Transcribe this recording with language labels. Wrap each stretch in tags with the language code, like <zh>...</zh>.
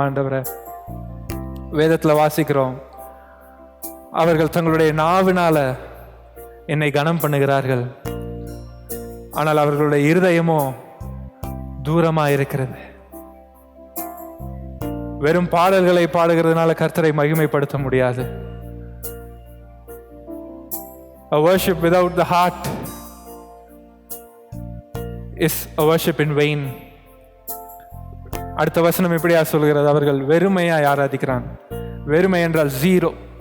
<ta>ஆண்டவரே, வேதத்துல வாசிக்கிறோம், அவர்கள் தங்களுடைய நாவினால என்னை கனம் பண்ணுகிறார்கள், ஆனால் அவர்களுடைய இருதயமோ தூரமா இருக்கிறது. வெறும் பாடல்களை பாடுகிறதுனால கர்த்தரை மகிமைப்படுத்த முடியாது.</ta> <en>A worship without the heart is a worship in vain.</en> <ta>அடுத்த வசனம் இப்படியா சொல்கிறது, அவர்கள் வெறுமையாய் ஆராதிக்கிறான். வெறுமை என்றால் ஜீரோ.</ta>